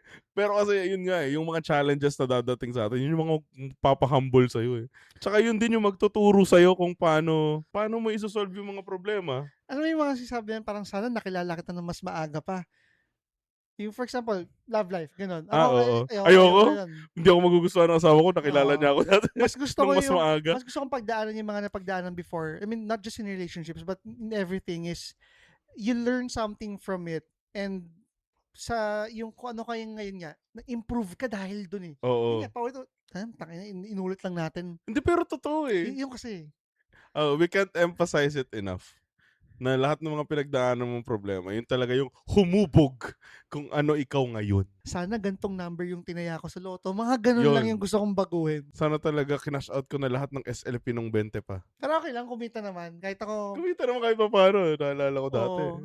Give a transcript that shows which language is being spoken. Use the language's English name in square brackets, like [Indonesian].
[Filipino] Pero kasi yun nga yung mga challenges na dadating sa atin, yun yung mga papahumble sa'yo eh. Tsaka yun din yung magtuturo sa'yo kung paano mo isosolve yung mga problema. Alam mo yung mga sinasabi yan, parang sana nakilala kita ng mas maaga pa. Yung [English] for example, love life, [Filipino] ganun. Oo. Ayoko. Hindi ako magugustuhan ng asawa ko, nakilala niya ako dati. Mas gusto ko mas maaga. Mas gusto kong pagdaanan yung mga napagdaanan [English] before. I mean, not just in relationships, but in everything is, you learn something from it. [Filipino] And sa yung kung ano kayo ngayon nga, na-improve ka dahil dun eh. Oo. Yun nga, Inulit lang natin. Hindi, pero totoo eh. Yung kasi, [English] We can't emphasize it enough. [Filipino] Na lahat ng mga pinagdaanan mong problema, yun talaga yung humubog kung ano ikaw ngayon. sana gantong number yung tinaya ko sa loto. Mga ganun lang Yun. yung gusto kong baguhin. Sana talaga kinash out ko na lahat ng SLP nung 20 pa. Pero okay lang, kumita naman. Kahit ako, Kumita naman kahit pa paano. Naalala ko dati.